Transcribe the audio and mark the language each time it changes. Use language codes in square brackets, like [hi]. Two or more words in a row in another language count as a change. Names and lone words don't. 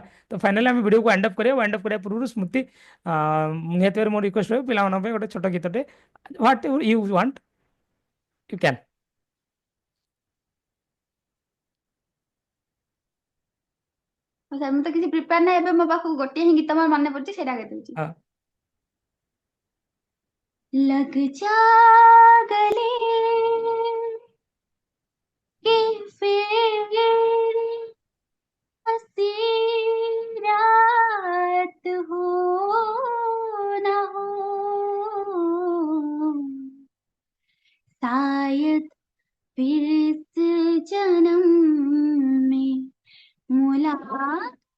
[or] ତ ଫାଇନାଲି ଆମେ ଭିଡ଼ିଓକୁ [en] wind up [or] କରିବା। [en] wind up [or] କରିବା ପୂର୍ବରୁ ସ୍ମୃତି ନିହାତି ଭାବରେ ମୋ ରିକ୍ୱେଷ୍ଟ ରହିବ ପିଲାମାନଙ୍କ ପାଇଁ ଗୋଟେ ଛୋଟ ଗୀତଟେ, [en] what you want you can. [or] ହଉ ସାର୍, ମୁଁ ତ କିଛି ପ୍ରିପେୟାର ନାହିଁ, ଏବେ ମୋ ପାଖକୁ ଗୋଟିଏ ହିଁ ଗୀତ ମୋର ମନେ ପଡୁଛି, ସେଇଟା ଗାଇଦଉଛି। [hi] लग जा गले कि फिर हंसी रात हो ना हो, शायद फिर इस जन्म में मुलाकात।